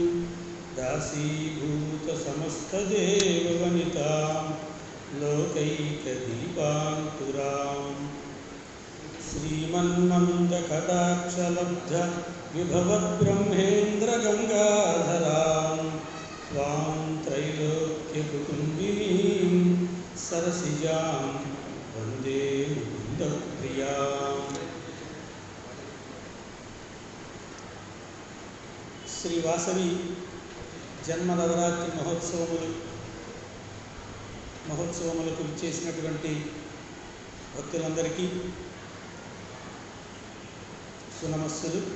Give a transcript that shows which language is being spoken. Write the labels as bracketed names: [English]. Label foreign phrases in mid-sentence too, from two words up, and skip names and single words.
[Sanskrit] दासीभूतसमस्तदेववनितां लोकैकदीपाङ्कुराम् श्रीमन्मन्दकटाक्षलब्ध विभवद्ब्रह्मेन्द्रगङ्गाधरां त्वां त्रैलोक्यकुटुम्बिनीं सरसिजां वन्दे मुकुन्दप्रियाम्। [Telugu] శ్రీ వాసవి జన్మ నవరాత్రి మహోత్సవములకు ఇచ్చేసినటువంటి భక్తులందరికీ సునమస్సులు.